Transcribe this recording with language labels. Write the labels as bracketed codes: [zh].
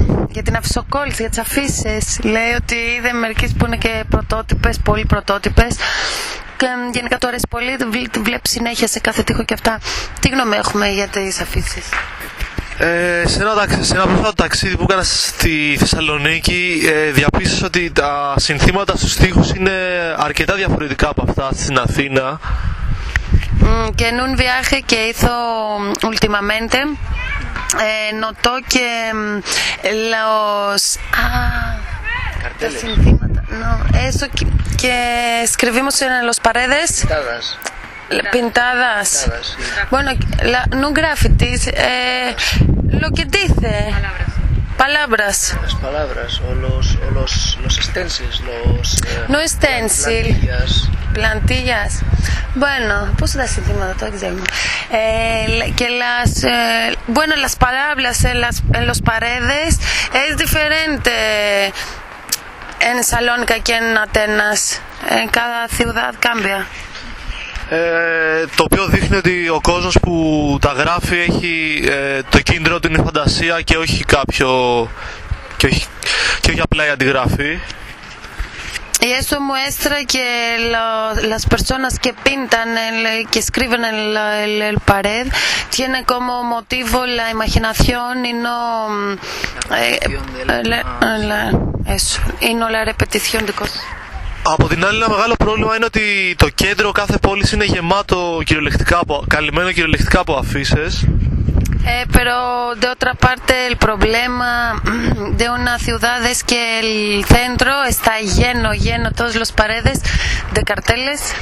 [el] Για την αυσοκόλληση, για τις αφίσες, λέει ότι είδε μερικές που είναι και πρωτότυπες, πολύ πρωτότυπες και γενικά του αρέσει πολύ, τη βλέπει συνέχεια σε κάθε τοίχο και αυτά. Τι γνώμη έχουμε για τις αφίσες? Σε ένα πρόσφατο ταξίδι που έκανα στη Θεσσαλονίκη διαπίστωσα ότι τα συνθήματα στους τοίχους είναι αρκετά διαφορετικά από αυτά στην Αθήνα. [es] Και en un viaje que hizo últimamente notó que los carteles no, eso que escribimos en las paredes pintadas. Sí. Bueno, no grafitis, lo que dice palabras. Las palabras o los stencils, los no stencil, plantillas. Bueno, puse la encima de todo el que las bueno, las palabras en las paredes es diferente en Salónica que en Atenas. En cada ciudad cambia. [el] Το οποίο δείχνει ότι ο κόσμος που τα γράφει έχει το κίνητρο ότι είναι φαντασία και όχι κάποιο και όχι απλά η αντιγραφή. [es] Y eso muestra que las personas que pintan que escriben en la pared tienen como motivo la imaginación y no la repetición de cosas. [el] Από την άλλη, ένα μεγάλο πρόβλημα είναι ότι το κέντρο κάθε πόλης είναι γεμάτο κυριολεκτικά καλυμμένο κυριολεκτικά από αφίσες. [es] Pero de otra parte el problema de una ciudad es que el centro está lleno todas las paredes de carteles.